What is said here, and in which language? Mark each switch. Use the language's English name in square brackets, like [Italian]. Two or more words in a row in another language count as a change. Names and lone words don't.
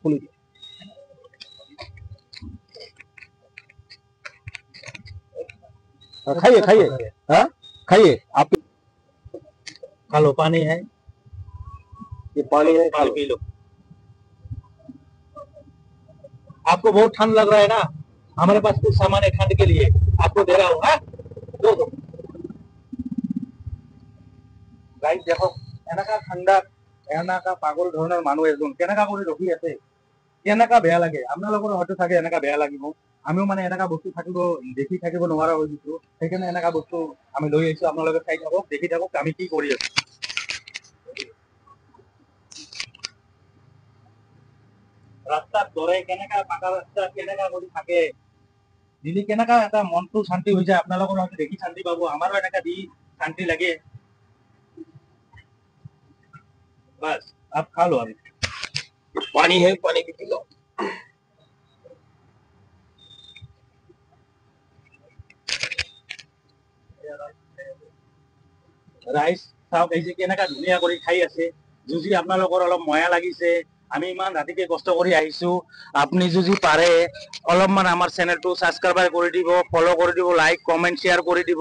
[Hindi] खाइए खाइए, हाँ खाइए आप। खा लो, पानी है, ये पानी है, खा पानी लो। पी लो। आपको बहुत ठंड लग रहा है ना, हमारे पास कुछ सामान है ठंड के लिए, आपको दे रहा हूँ। हाँ दो। [Assamese] গাইজ দেখক, এনেকা ঠাণ্ডাত এনেকা পাগল ধৰণৰ মানুহ এজন কেনেকা কৰি ৰখি আছে, কেনেকা বেয়া লাগে। আপোনালোকৰ হয়তো চাগে এনেকা বেয়া লাগিব। আমিও মানে এনেকা বস্তু থাকিব দেখি থাকিব নোৱাৰা হৈ গৈছো। সেইকাৰণে এনেকা বস্তু আমি লৈ আহিছো। আপোনালোকে চাই থাকক, দেখি থাকক আমি কি কৰি আছো। ৰাস্তাত দৰে কেনেকা পাকা ৰাস্তা কেনেকা কৰি থাকে, দিলি কেনেকা এটা মনটো শান্তি হৈ যায়। আপোনালোকৰ হয়তো দেখি শান্তি পাব, আমাৰো এনেকা দি শান্তি লাগে। [Hindi] बस आप खा लो अभी। पानी है, पानी भी पी लो। [Assamese] ৰাইচ চাওক, এই যে কেনেকা ধুনীয়া কৰি খাই আছে। যদি আপোনালোকৰ অলপ ময়া লাগিছে, আমি ইমান ৰাতিকে কষ্ট কৰি আহিছো, আপুনি যদি পাৰে অলপমান আমাৰ চেনেলটো ছাবস্ক্ৰাইব কৰি দিব, ফলো কৰি দিব, লাইক কমেণ্ট শ্বেয়াৰ কৰি দিব।